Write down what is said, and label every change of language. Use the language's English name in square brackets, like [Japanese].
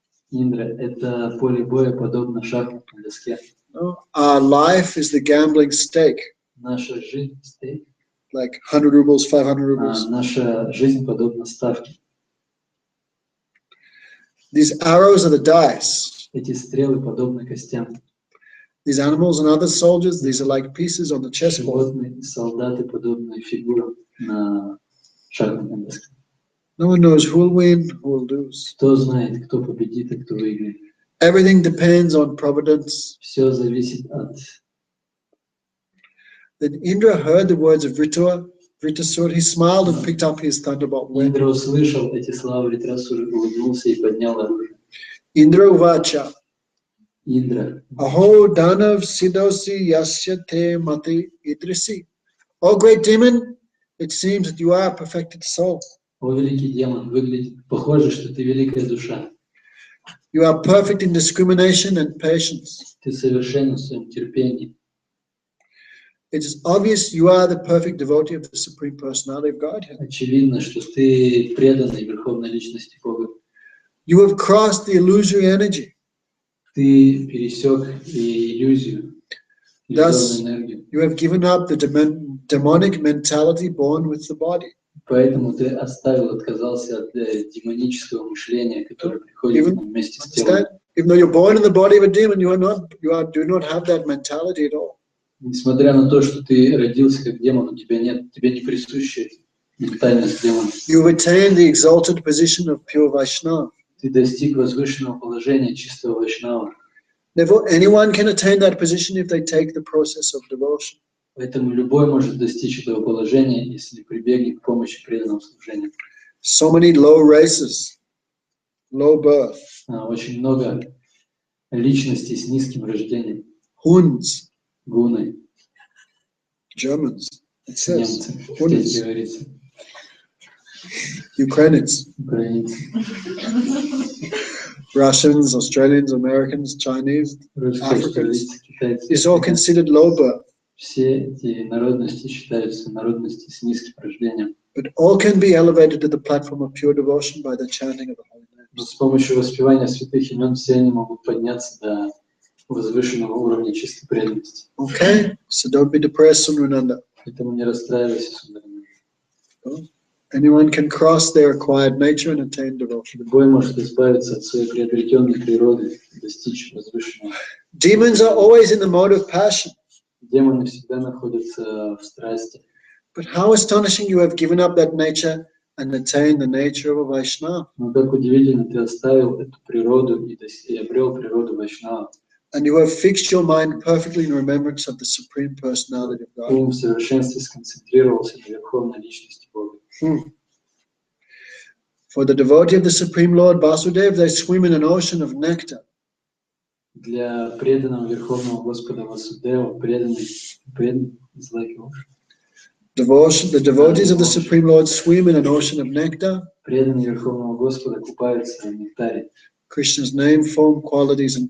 [Russian] Индра, это поле боя подобно шахматной доске. [English] No? Our life is the gambling stake, [Russian] Наша жизнь стейк. [English] like 100 rubles, 500 rubles. [Russian] Наша жизнь подобна ставке. [English] These arrows are the dice. [Russian] Эти стрелы подобны костям. [English] These animals and other soldiers, these are like pieces on the chessboard. [Russian] Животные, солдаты подобны фигурам на шахматной доске. [English] No one knows who will win, who will lose. [Russian] Кто знает, кто победит и кто выиграет. [English] Everything depends on providence. [Russian] Все зависит от... [English] Then Indra heard the words of Vritasur. He smiled and picked up his thunderbolt weapon. [Russian] Индра услышал эти слова Вритрасуры, улыбнулся и поднял оружие. [Sanskrit] Indra uvacha. [Russian] Индра, [Sanskrit] Aho danav sidosi yasya te mati idrisi. [English] O great demon, it seems that you are a perfected soul. [Russian] о великий демон, выглядит похоже, что ты великая душа. [English] You are perfect in discrimination and patience. [Russian] Ты совершенен в своем терпении. [English] It is obvious you are the perfect devotee of the Supreme Personality of Godhead. [Russian] Очевидно, что ты преданный Верховной Личности Бога. [English] You have crossed the illusory energy. [Russian] Ты пересек иллюзию, иллюзорную энергию. [English] You have given up the demonic mentality born with the body. [Russian] Поэтому ты отказался от демонического мышления, которое приходит вместе с телом. [English] Even though you're born in the body of a demon, do not have that mentality at all. [Russian] Несмотря на то, что ты родился как демон, тебе не присуща ментальность демона. [English] You have attained the exalted position of pure Vaishnava. [Russian] Ты достиг возвышенного положения чистого вайшнава. [English] Therefore, anyone can attain that position if they take the process of devotion. [Russian] Поэтому любой может достичь этого положения, если прибегнет к помощи преданного служения. [English] So many low races, low birth, [Russian] Очень много личностей с низким рождением. [English] Huns, [Russian] Гуны, [English] Germans, it says, [Russian] немцы, здесь [English] Huns, [Russian] говорится, [English] Ukrainians, [Russian] украинцы, [English] Russians, Australians, Americans, Chinese, [Russian] русскоязычные, китайцы. [English] is all considered low birth. [Russian] Все эти народности считаются народности с низким рождением. [English] But all can be elevated to the platform of pure devotion by the chanting of the holy [Russian] Но [English] names. [Russian] с помощью воспевания святых имен все они могут подняться до возвышенного уровня чистой преданности. [English] Okay, so don't be depressed, Sundananda. [Russian] Поэтому не расстраивайся, Сундарина. [English] Anyone can cross their acquired nature and attain devotion. [Russian] Любой может избавиться от своей приобретенной природы и достичь возвышенного. [English] Demons are always in the mode of passion. [Russian] Демоны всегда находятся в страсти. [English] But how astonishing you have given up that nature and attained the nature of a Vaishnava. [Russian] Но как удивительно ты оставил эту природу и обрел природу Вайшнава. [English] And you have fixed your mind perfectly in remembrance of the Supreme Personality of God. [Russian] Ум в совершенстве сконцентрировался на верховной личности Бога. [English] For the devotee of the Supreme Lord Vasudeva, they swim in an ocean of nectar. [Russian] Для преданного Верховного Господа Васудева преданный [English] is like ocean. The devotees of the Supreme Lord swim in an ocean of nectar. [Russian] Преданный Верховного Господа купаются в нектаре, [English] Krishna's name, form, qualities, and